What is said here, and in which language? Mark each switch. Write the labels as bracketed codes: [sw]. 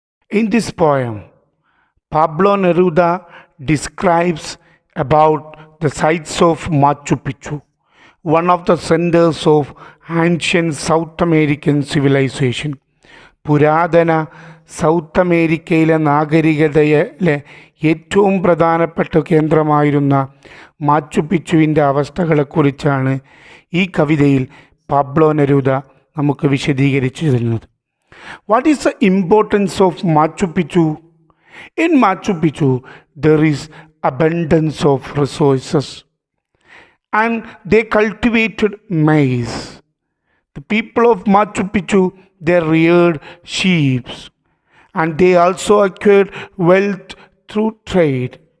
[en] In this poem, Pablo Neruda describes about the sites of Machu Picchu, one of the centers of ancient South American civilization. [ml] പുരാതന south അമേരിക്കയിലെ നാഗരികതയിലെ ഏറ്റവും പ്രധാനപ്പെട്ട കേന്ദ്രമായിരുന്ന മാച്ചു പിച്ചുവിൻ്റെ അവസ്ഥകളെക്കുറിച്ചാണ് ഈ കവിതയിൽ Pablo Neruda നമുക്ക് വിശദീകരിച്ചു തരുന്നത്. [en] What is the importance of Machu Picchu? In Machu Picchu, there is abundance of resources, and they cultivated maize. The people of Machu Picchu, they reared sheep, and they also acquired wealth through trade.